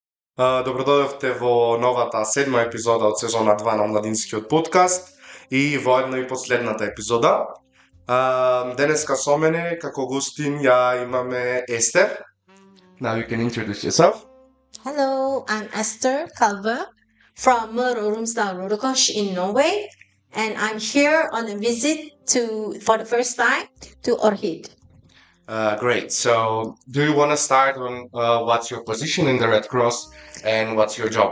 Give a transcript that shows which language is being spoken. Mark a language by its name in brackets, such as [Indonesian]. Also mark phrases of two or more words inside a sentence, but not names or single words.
[Macedonian] Добродојавте во новата седма епизода од сезона 2 на Младинскиот Подкаст и во една и последната епизода. Денеска со мене како гостин ја имаме Естер. [English] Now you can introduce yourself. Hello, I'm Esther Kalvø from Romsdal in Norway, and I'm here on a visit for the first time to Orhid. Great. So, do you want to start on what's your position in the Red Cross and what's your job?